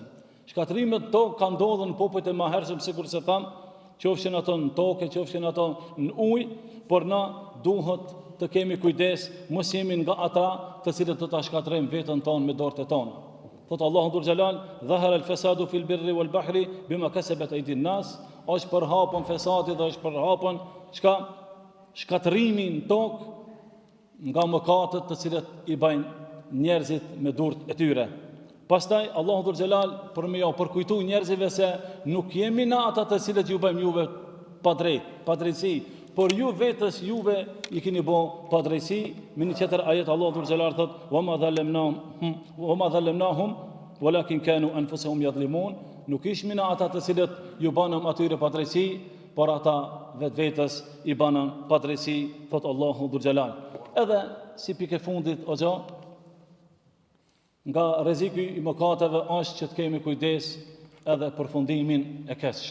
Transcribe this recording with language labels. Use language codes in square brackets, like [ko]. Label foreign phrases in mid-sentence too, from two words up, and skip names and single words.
[sq] Shkatrimet në tokë kanë ndodhur në popujt e mëhershëm, sikurse tham, qofshin ato në tokë, qofshin ato në ujë, por na duhet të kemi kujdes, mos jemi nga ata të cilët do ta shkatrojmë veten tonë me dorët e tona. Thot Allahu dhul xhelal, [ar] "ظهر الفساد في البر والبحر بما كسبت أيدي الناس", [sq] është përhapën fesati dhe është përhapën shkatrimi në tokë nga mëkatet të cilët i bajnë njerëzit me durët e tyre. Pastaj Allahu dhul xhelal për me ja përkujtu njerëzive se nuk jemi na ata të cilët ju bëjmë juve padrejtësi, por ju vetës juve i keni bë padrejtësi. Me një tjetër ajet Allahu dhul xhelal thot: [ar] "وما ظلمناهم ولكن كانوا أنفسهم يظلمون", [sq] nuk ishmi na ata të cilët ju banëm atyre padrejtësi, por ata vetës i banën padrejtësi, thot Allahu dhul xhelal. Edhe si pikë fundit o xha, nga rreziku i mëkateve është që të kemi kujdes edhe përfundimin e keq.